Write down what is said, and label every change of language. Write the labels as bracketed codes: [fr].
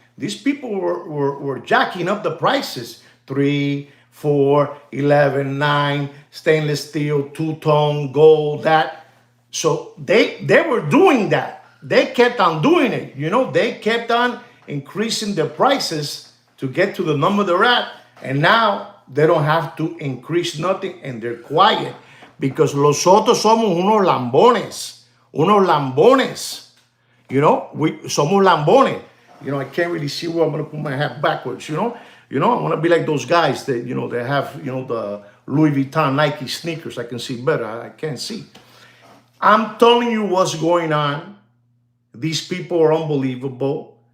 [en] These people were jacking up the prices. 3, 4, 11, 9, stainless steel, two-tone, gold, that. So they were doing that. They kept on doing it. They kept on increasing their prices to get to the number they're at. And now they don't have to increase nothing and they're quiet. because [es] nosotros somos unos lambones. Unos lambones. [en] You know, [es] somos lambones. [en] You know, I can't really see where I'm going to put my hat backwards, you know. I want to be like those guys that, you know, they have, you know, the Louis Vuitton Nike sneakers. I can see better. I can't see. I'm telling you what's going on. These people are unbelievable.